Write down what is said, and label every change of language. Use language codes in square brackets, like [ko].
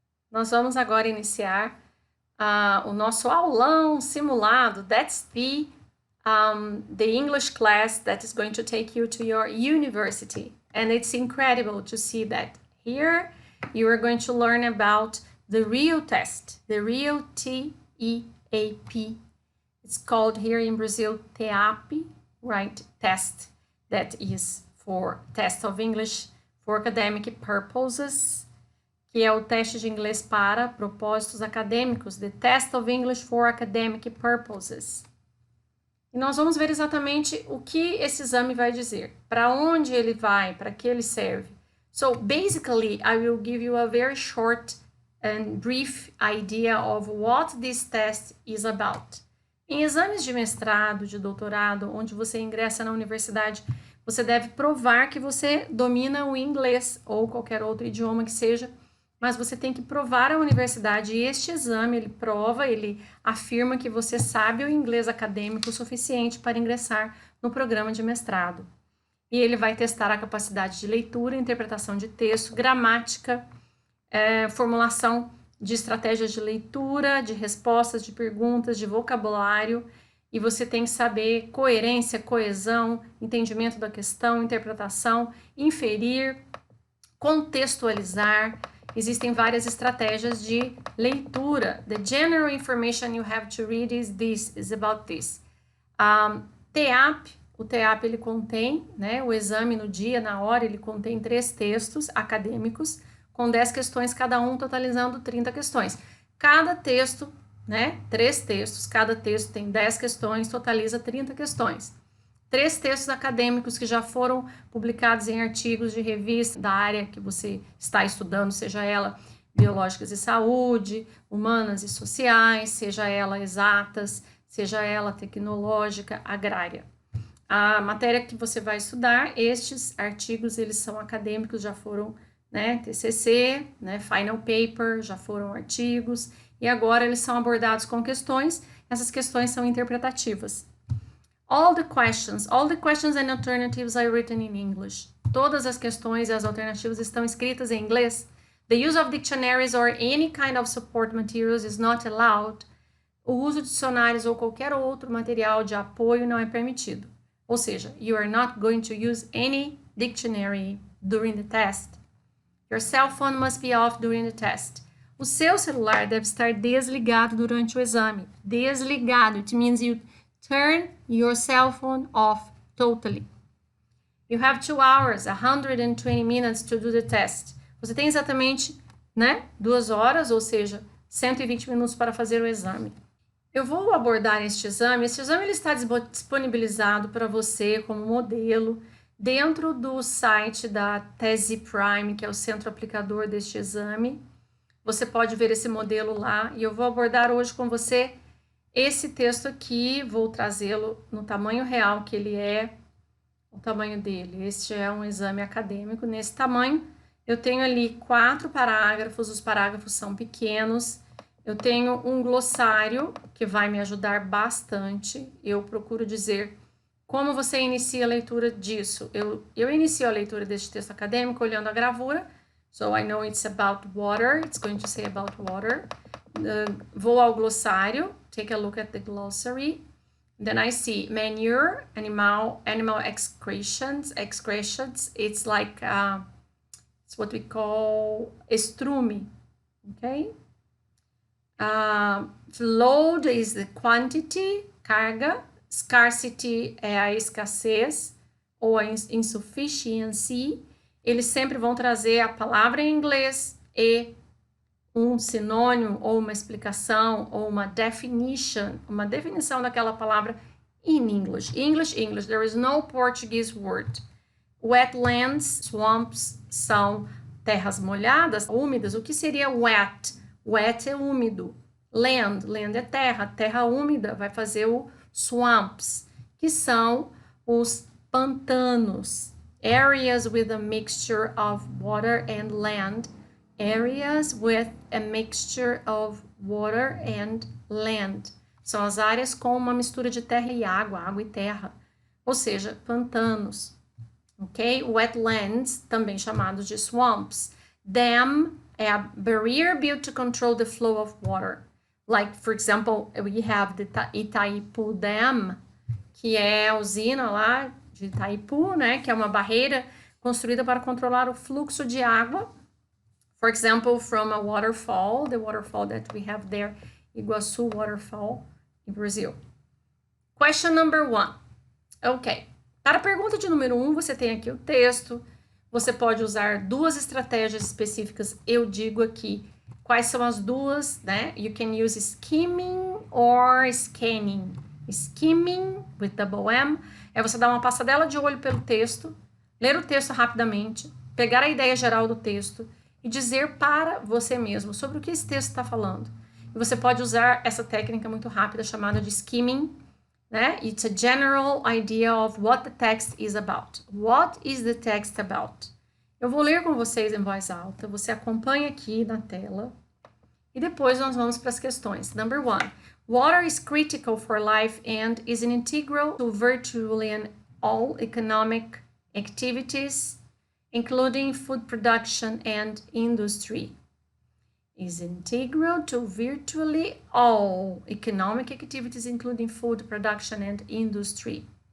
[pt] Nós vamos agora iniciar o nosso aulão simulado. [en] That's the English class that is going to take you to your university. And it's incredible to see that here you are going to learn about the real test, the real T-E-A-P. It's called here in Brazil TEAP, right? Test that is for test of English for academic purposes, [pt] que é o teste de inglês para propósitos acadêmicos, [en] the test of English for academic purposes. [pt] E nós vamos ver exatamente o que esse exame vai dizer, para onde ele vai, para que ele serve. [en] So basically, I will give you a very short and brief idea of what this test is about. [pt] Em exames de mestrado, de doutorado, onde você ingressa na universidade, você deve provar que você domina o inglês ou qualquer outro idioma que seja, mas você tem que provar à universidade, e este exame, ele prova, ele afirma que você sabe o inglês acadêmico o suficiente para ingressar no programa de mestrado. E ele vai testar a capacidade de leitura, interpretação de texto, gramática, formulação de estratégias de leitura, de respostas, de perguntas, de vocabulário, e você tem que saber coerência, coesão, entendimento da questão, interpretação, inferir, contextualizar. Existem várias estratégias de leitura. [en] The general information you have to read is about this. [pt] TEAP, o TEAP ele contém, né, o exame no dia, na hora, ele contém 3 textos acadêmicos, com 10 questões cada um, totalizando 30 questões. Cada texto, né, 3 textos, cada texto tem 10 questões, totaliza 30 questões. 3 textos acadêmicos que já foram publicados em artigos de revista da área que você está estudando, seja ela biológicas e saúde, humanas e sociais, seja ela exatas, seja ela tecnológica, agrária. A matéria que você vai estudar, estes artigos, eles são acadêmicos, já foram, né, TCC, né, final paper, já foram artigos, e agora eles são abordados com questões, essas questões são interpretativas. [en] All the questions and alternatives are written in English. [pt] Todas as questões e as alternativas estão escritas em inglês. [en] The use of dictionaries or any kind of support materials is not allowed. [pt] O uso de dicionários ou qualquer outro material de apoio não é permitido. Ou seja, [en] you are not going to use any dictionary during the test. Your cell phone must be off during the test. [pt] O seu celular deve estar desligado durante o exame. Desligado. [en] It means you turn your cell phone off totally. You have 2 hours, 120 minutes to do the test. [pt] Você tem exatamente, né, 2 horas, ou seja, 120 minutos para fazer o exame. Eu vou abordar este exame. Este exame ele está disponibilizado para você como modelo dentro do site da Tese Prime, que é o centro aplicador deste exame. Você pode ver esse modelo lá, e eu vou abordar hoje com você esse texto aqui, vou trazê-lo no tamanho real que ele é, o tamanho dele. Este é um exame acadêmico nesse tamanho. Eu tenho ali 4 parágrafos, os parágrafos são pequenos. Eu tenho um glossário que vai me ajudar bastante. Eu procuro dizer como você inicia a leitura disso. Eu inicio a leitura deste texto acadêmico olhando a gravura. [en] So I know it's about water, it's going to say about water. [pt] Vou ao glossário, [en] take a look at the glossary. Then I see manure, animal excretions. It's like, it's what we call estrume, okay? Load is the quantity, carga. [pt] Scarcity é a escassez ou a insufficiency. Eles sempre vão trazer a palavra em inglês e um sinônimo ou uma explicação ou uma definição daquela palavra [en] in English. English. There is no Portuguese word. [pt] Wetlands, swamps, são terras molhadas, úmidas. O que seria wet? Wet é úmido. Land é terra. Terra úmida vai fazer o swamps, que são os pantanos. [en] Areas with a mixture of water and land. Areas with a mixture of water and land. [pt] São as áreas com uma mistura de terra e água e terra. Ou seja, pantanos. Ok? Wetlands, também chamados de swamps. [en] Dam é a barrier built to control the flow of water. Like, for example, we have the Itaipu Dam, [pt] que é a usina lá de Itaipu, né? Que é uma barreira construída para controlar o fluxo de água. [en] For example, from a waterfall, the waterfall that we have there, Iguaçu Waterfall, in Brazil. Question number 1. Ok. [pt] Para a pergunta de número 1, você tem aqui o texto. Você pode usar duas estratégias específicas. Eu digo aqui quais são as duas, né? [en] You can use skimming or scanning. Skimming, with double M, [pt] é você dar uma passadela de olho pelo texto, ler o texto rapidamente, pegar a ideia geral do texto e dizer para você mesmo sobre o que esse texto está falando. E você pode usar essa técnica muito rápida chamada de skimming, né? [en] It's a general idea of what the text is about. What is the text about? [pt] Eu vou ler com vocês em voz alta, você acompanha aqui na tela e depois nós vamos para as questões. [en] Number 1. Water is critical for life and is integral to virtually all economic activities, including food production and industry. Is integral to virtually all economic activities, including food production and industry.